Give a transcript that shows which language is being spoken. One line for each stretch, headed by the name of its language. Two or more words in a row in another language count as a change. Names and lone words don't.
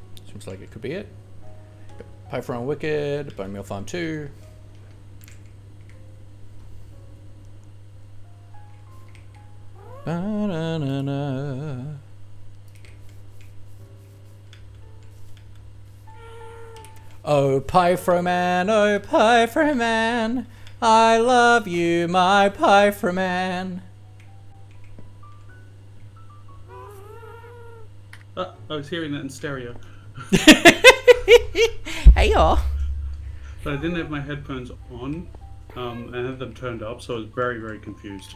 English: Seems like it could be it. Python Wicked, Bone Meal Farm 2. Ba-na-na-na. Oh, Pythroman, I love you, my Pythroman. I was hearing that in stereo. Hey y'all. But I didn't have my headphones on. I had them turned up, so I was very, very confused.